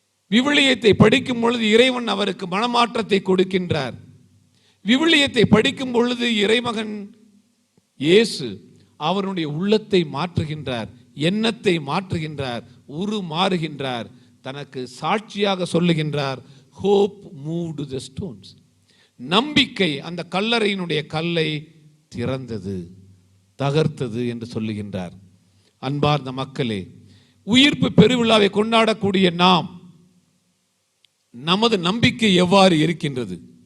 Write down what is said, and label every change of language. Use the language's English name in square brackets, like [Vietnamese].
[Tamil] விவிலியத்தை படிக்கும் பொழுது இறைவன் அவருக்கு மனமாற்றத்தை கொடுக்கின்றார். விவிலியத்தை படிக்கும் பொழுது இறைமகன் இயேசு அவருடைய உள்ளத்தை மாற்றுகின்றார், எண்ணத்தை மாற்றுகின்றார், உருமாறுகின்றார். தனக்கு சாட்சியாக சொல்லுகின்றார், [English] hope moved the stones. [Tamil] நம்பிக்கை அந்த கல்லறையினுடைய கல்லை திறந்தது, தகர்த்தது என்று சொல்லுகின்றார். அன்பார்ந்த மக்களே, உயிர்ப்பு பெருவிழாவை கொண்டாடக்கூடிய நாம், நமது நம்பிக்கை எவ்வாறு இருக்கின்றது?